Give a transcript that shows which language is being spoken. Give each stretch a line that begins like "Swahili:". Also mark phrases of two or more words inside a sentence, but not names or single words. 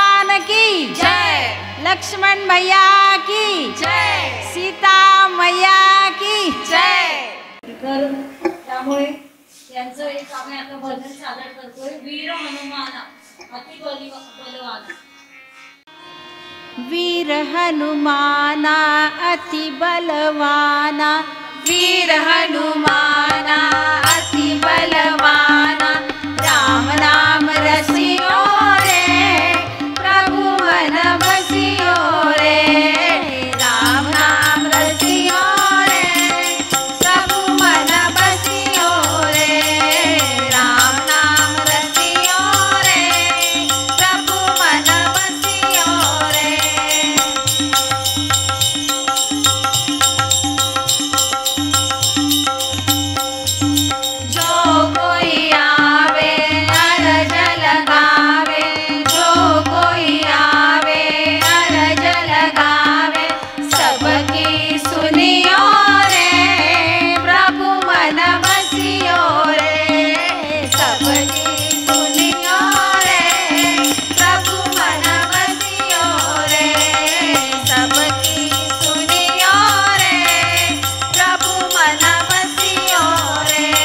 Hindi: भगवान की जय, लक्ष्मण भैया की जय, सीता मैया की जय.
Marathi: तर त्यामुळे त्यांचं एक आम्ही आता भजन सादर करतोय.
Hindi: वीर हनुमाना अति बलवाना. वीर हनुमाना अति बलवाना, वीर हनुमाना अति बलवाना, राम नाम रसियो रे, प्रभु मन बसियो रे, राम नाम रसियो रे, प्रभु मन बसियो रे, राम नाम रसियो रे, प्रभु मन बसियो रे. जो कोई आवे अरज लगावे, जो कोई आवे अरज लगावे, सबकी सुनियो रे, प्रभु मन बसियो रे, सबकी सुनियो रे, प्रभु मन बसियो रे, सबकी सुनियो रे, प्रभु मन बसियो रे.